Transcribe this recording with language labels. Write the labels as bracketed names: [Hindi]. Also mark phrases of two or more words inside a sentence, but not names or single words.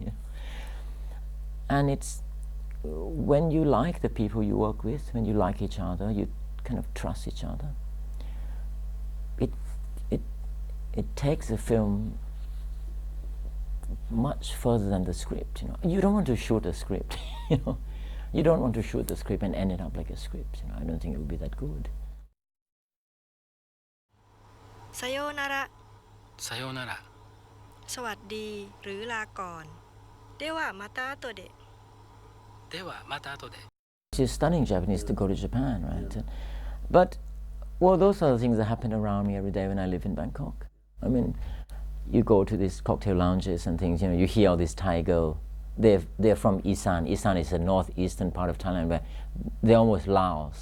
[English] And it's when you like the people you work with, when you like each other, you kind of trust each other. It takes a film much further than the script. You don't want to shoot a script. You don't want to shoot the script and end it up like a script. I don't think it would be that good. [Japanese] さようならさようなら [Thai] สวัสดีหรือลาก่อน [Japanese] ではまた後でではまた後で [English] She's studying Japanese to go to Japan, right? But, well, those are the things that happen around me every day when I live in Bangkok. I mean, you go to these cocktail lounges and things, you hear all these Thai girls. They're from Isan. Isan is the northeastern part of Thailand where they're almost Laos.